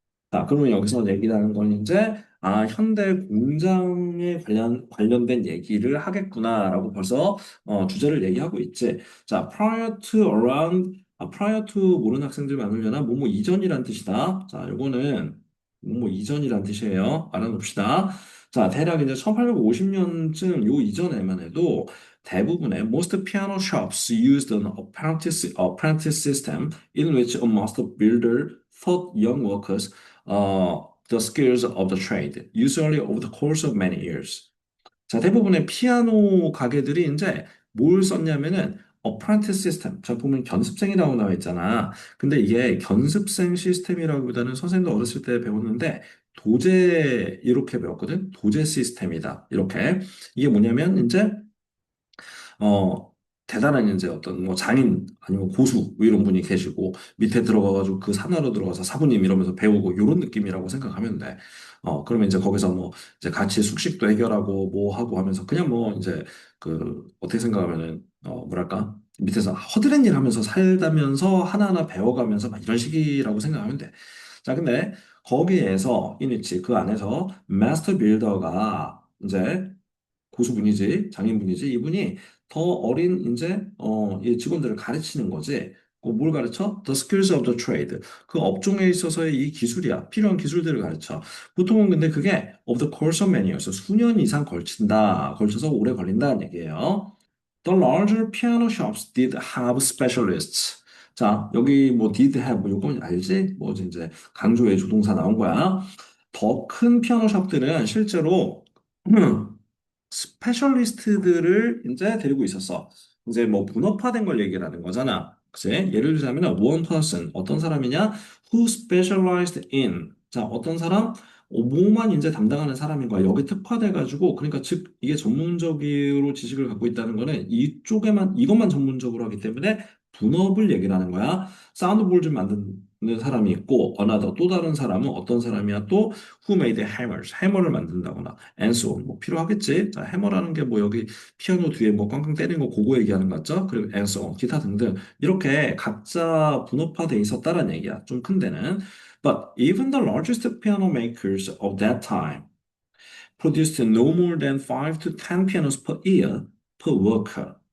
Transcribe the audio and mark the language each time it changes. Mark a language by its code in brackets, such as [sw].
[ko] 자, 그러면 여기서 얘기하는 건 이제, 현대 공장에 관련된 얘기를 하겠구나라고 벌써, 주제를 얘기하고 있지. 자, prior to 모르는 학생들 많으려나? 뭐뭐 이전이란 뜻이다. 자, 요거는 뭐 이전이란 뜻이에요. 알아놓읍시다. 자, 대략 이제 1850년쯤 요 이전에만 해도 대부분의 [en] most piano shops used an apprentice system in which a master builder taught young workers the skills of the trade, usually over the course of many years. [ko] 자, 대부분의 피아노 가게들이 이제 뭘 썼냐면은 어프란티스 시스템. 자, 보면 견습생이라고 나와 있잖아. 근데 이게 견습생 시스템이라기보다는 선생님도 어렸을 때 배웠는데 도제 이렇게 배웠거든. 도제 시스템이다. 이렇게. 이게 뭐냐면 이제 어, 대단한 이제 어떤 뭐 장인 아니면 고수 뭐 이런 분이 계시고 밑에 들어가가지고 그 산하로 들어가서 사부님 이러면서 배우고 이런 느낌이라고 생각하면 돼. 그러면 이제 거기서 뭐 이제 같이 숙식도 해결하고 뭐 하고 하면서 그냥 뭐 이제 그 어떻게 생각하면은 뭐랄까 밑에서 허드렛 일 하면서 살다면서 하나하나 배워가면서 막 이런 식이라고 생각하면 돼. 자, 근데 거기에서 이니치 그 안에서 마스터 빌더가 이제 고수분이지, 장인분이지, 이분이 더 어린 이제 이 직원들을 가르치는 거지. 뭘 가르쳐? [en] The skills of the trade. [ko] 그 업종에 있어서의 이 기술이야. 필요한 기술들을 가르쳐. 보통은 근데 그게 [en] of the course of many years. [ko] 수년 이상 걸친다. 걸쳐서 오래 걸린다는 얘기예요. [en] The larger piano shops did have specialists. [ko] 자, 여기 뭐 did have 뭐 요건 알지? 뭐 이제 강조의 조동사 나온 거야. 더 큰 피아노 샵들은 실제로 스페셜리스트들을 이제 데리고 있었어. 이제 뭐 분업화된 걸 얘기하는 거잖아. 그치? 예를 들자면 [en] one person [ko] 어떤 사람이냐? [en] Who specialized in [ko] 자 어떤 사람 뭐만 이제 담당하는 사람인 거야. 여기 특화돼 가지고 그러니까 즉 이게 전문적으로 지식을 갖고 있다는 거는 이쪽에만 이것만 전문적으로 하기 때문에 분업을 얘기를 하는 거야. 사운드볼 좀 만드는 사람이 있고 another 또 다른 사람은 어떤 사람이야? 또 [en] who made hammers [ko] 해머를 만든다거나 [en] and so on [ko] 뭐 필요하겠지. 자, 해머라는 게 뭐 여기 피아노 뒤에 뭐 꽝꽝 때리는 거 그거 얘기하는 거 같죠? 그리고 [en] and so on [ko] 기타 등등 이렇게 각자 분업화돼 있었다는 얘기야. 좀 큰 데는. [en] But even the largest piano makers of that time produced no more than 5 to 10 pianos per year per worker.